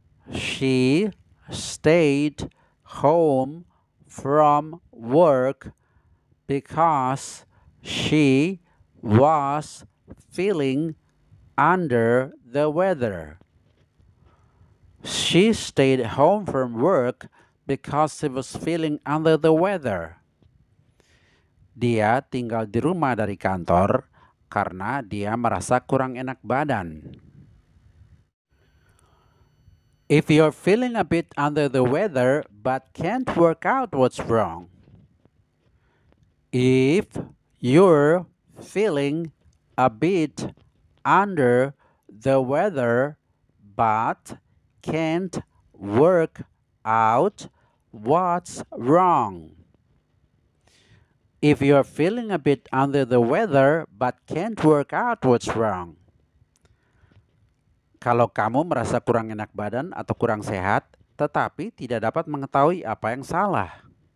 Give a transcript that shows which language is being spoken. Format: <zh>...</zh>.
<en>She stayed home from work because she was feeling under the weather. She stayed home from work because she was feeling under the weather.</en> <id>Dia tinggal di rumah dari kantor karena dia merasa kurang enak badan.</id> <en>If you're feeling a bit under the weather but can't work out what's wrong. If you're feeling a bit under the weather but can't work out what's wrong. If you're feeling a bit under the weather but can't work out what's wrong.</en> <id>Kalau kamu merasa kurang enak badan atau kurang sehat, tetapi tidak dapat mengetahui apa yang salah.</id>